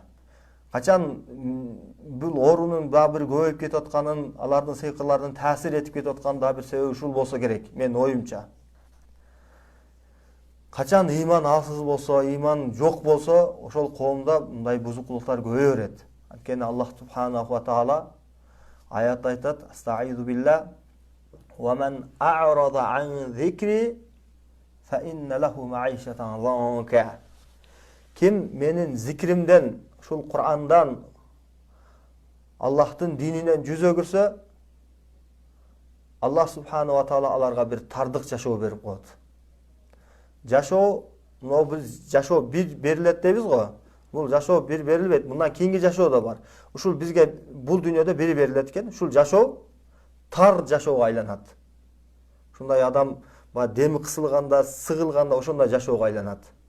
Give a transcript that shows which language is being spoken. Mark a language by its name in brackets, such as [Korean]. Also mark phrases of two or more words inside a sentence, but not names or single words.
[Kyrgyz] Качан бул оорунун дагы бир көбөйүп кетип атканын, алардын сыйкырлардын таасир этип кетип атканын дагы бир себеби ушул болсо керек, менин оюмча. Качан ыйман алсыз болсо, ыйман жок болсо, ошол коомдо мындай бузукулуктар көбөйө берет. Анткени Аллах [Arabic] سبحانه وتعالى [Kyrgyz] аятта айтат: [Arabic] "أستعيذ بالله ومن أعرض عن ذكري فإن له معيشة ضنكا." [Kyrgyz] Ким менин зикримден, ушул Курандан, Аллахтын дининен жүз өгүрсө, Аллах [Arabic] سبحانه وتعالى [Kyrgyz] аларга бир тардык жашоо берип коет. Жашоо, биз жашоо бир берилет дейбиз го. Бул жашоо бир берилбейт. Мындан кийинки жашоо да бар. Ушул бизге бул дүйнөдө бири берилет экен. Ушул жашоо тар жашоого айланат. Ушундай адам деми кысылганда, сыгылганда ошондой жашоого айланат.